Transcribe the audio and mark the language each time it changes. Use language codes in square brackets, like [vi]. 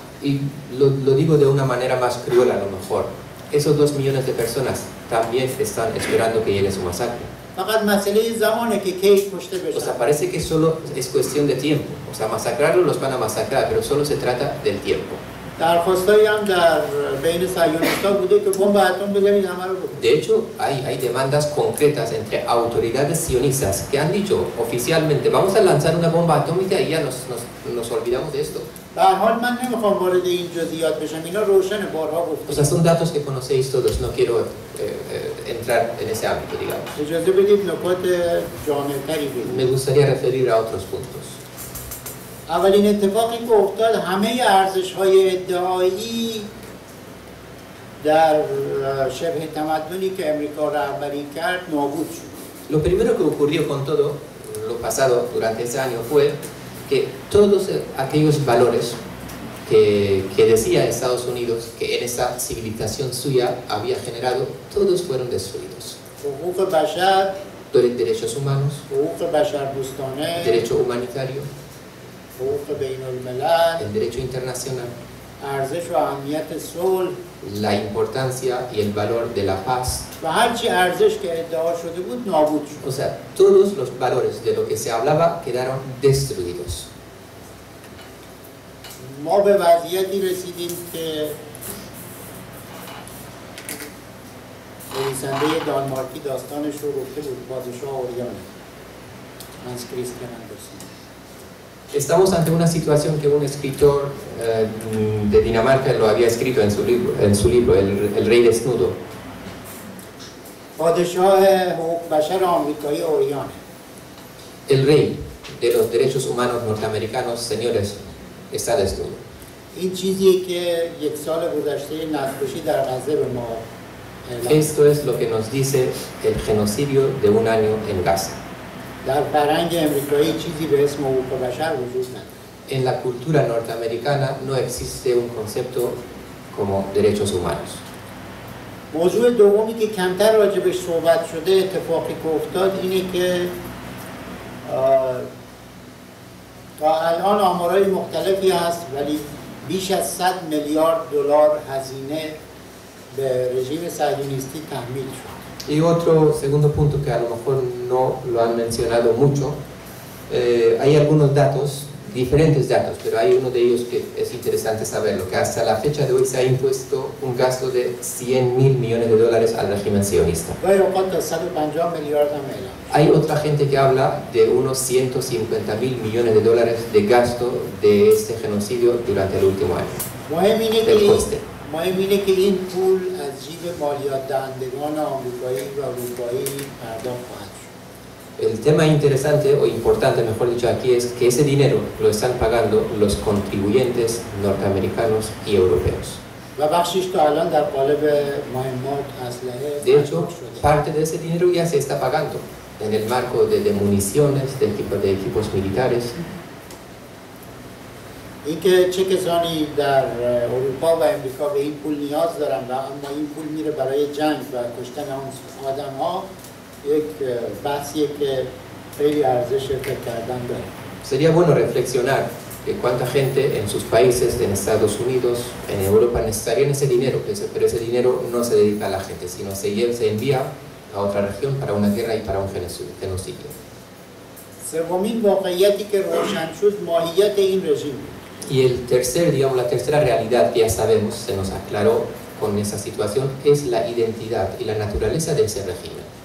[es] Y lo digo de una manera más cruel a lo mejor. Esos 2 millones de personas también están esperando que llegue su masacre. [fa] فقط مسئله زمانه که کی کشته [es] O sea, [fa] بشن. [es] parece que solo es cuestión de tiempo. O sea, masacrarlos los van a masacrar, pero solo se trata del tiempo. [fa] درخواستایی هم در بین صهیونیست‌ها بوده که بمب اتم بزنید همه رو بکشید. [es] De hecho, hay demandas concretas entre autoridades sionistas que han dicho oficialmente vamos a lanzar una bomba atómica y ya nos olvidamos de esto. [fa] به هر حال من نمیخوام وارد این جزئیات بشم، اینا روشن بارها [es] O sea, son datos que conocéis todos, no quiero entrar en ese ámbito, digamos. [fa] اجازه بدید نکات جامع‌تری بگیم. [es] Me gustaría referir a otros puntos. [fa] اولین اتفاقی که افتاد همه ارزش‌های ادعایی در شبه تمدنی که امریکا رهبری کرد نابود شد. [es] Lo primero que ocurrió con todo lo pasado durante ese año fue que todos aquellos valores que decía Estados Unidos que en esa civilización suya había generado, todos fueron destruidos. [fa] حقوق بشر، [es] Derechos humanos, [fa] حقوق بشردوستانه، [es] derecho humanitario, [fa] حقوق بین الملل، [es] el derecho internacional, [fa] ارزش و اهمیت صلح [es] la importancia y el valor de la paz. [fa] و هرچی ارزش که ادعا شده بود نابود شد. [es] O sea, todos los valores de lo que se hablaba quedaron destruidos. [fa] ما به وضعیتی رسیدیم که نویسنده دانمارکی داستانش رو گفته بود، پادشاه اوریان، هانس کریستیان اندرسن. [es] Estamos ante una situación que un escritor de Dinamarca lo había escrito en su libro El Rey Desnudo. [fa] پادشاه حقوق بشر آمریکایی اوریان. [es] El rey de los derechos humanos norteamericanos, señores, está desnudo. [fa] این چیزیه که یک سال گذشته نسل‌کشی در غزه به ما اعلام. [es] Esto es lo que nos dice el genocidio de un año en Gaza. [fa] در فرهنگ امریکایی چیزی به اسم حقوق بشر وجود نداره. [es] En la cultura norteamericana no existe un concepto como derechos humanos. [fa] موضوع دومی که کمتر راجبش صحبت شده، اتفاقی که افتاد اینه که تا الان آمارهای مختلفی هست ولی بیش از 100 میلیارد دلار هزینه به رژیم صهیونیستی تحمیل شد. [es] Y otro segundo punto que a lo mejor no lo han mencionado mucho, hay algunos datos, diferentes datos, pero hay uno de ellos que es interesante saberlo, que hasta la fecha de hoy se ha impuesto un gasto de 100.000 millones de dólares al régimen sionista. [fa] گاهی اوقات تا 150 میلیارد هم اعلام. [es] Hay otra gente que habla de unos 150.000 millones de dólares de gasto de este genocidio durante el último año. [fa] مهم اینه که این پول از جیب مالیات دهندگان آمریکایی و اروپایی پرداخت خواهد شد. [es] El tema interesante o importante, mejor dicho, aquí es que ese dinero lo están pagando los contribuyentes norteamericanos y europeos. [fa] و بخشش تا الان در قالب مهمات اسلحه. [es] De hecho, parte de ese dinero ya se está pagando en el marco de municiones, de equipos militares. [fa] اینکه چه کسانی در اروپا و امریکا به این پول نیاز دارن و اما این پول میره برای جنگ و کشتن اون آدم‌ها، یک بحثیه که خیلی ارزش فکر کردن داره. [es] Sería bueno reflexionar que cuánta gente en sus países, en Estados Unidos, en Europa, necesitarían ese dinero, pero ese dinero no se dedica a la gente, sino se envía a otra región para una guerra y para un genocidio. [fa] سومین واقعیتی که روشن شد ماهیت این رژیم. [es] Y el tercer, digamos, la tercera realidad que ya sabemos, se nos aclaró con esa situación, es la identidad y la naturaleza de ese régimen.